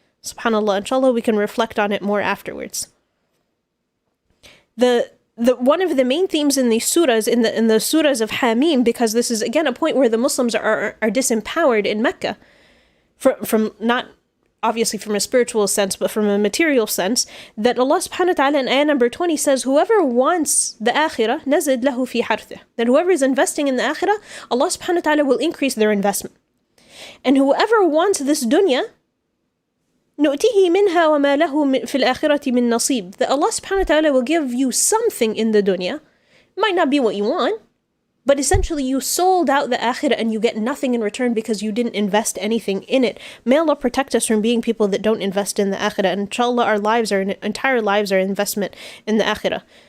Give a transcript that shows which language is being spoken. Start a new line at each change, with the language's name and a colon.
English: SubhanAllah, inshallah we can reflect on it more afterwards. The one of the main themes in these surahs, in the surahs of Hamim, because this is again a point where the Muslims are disempowered in Mecca, from not obviously from a spiritual sense, but from a material sense, that Allah subhanahu wa ta'ala in ayah number 20 says, whoever wants the akhirah,
Arabic: nazid lahu fi harthih,
English: that whoever is investing in the akhirah, Allah subhanahu wa ta'ala will increase their investment. And whoever wants this dunya,
Arabic: نؤتيه منها وما له في الآخرة من نصيب.
English: That Allah subhanahu wa ta'ala will give you something in the dunya. Might not be what you want, but essentially you sold out the akhirah and you get nothing in return because you didn't invest anything in it. May Allah protect us from being people that don't invest in the akhirah. And inshallah our entire lives are investment in the akhirah.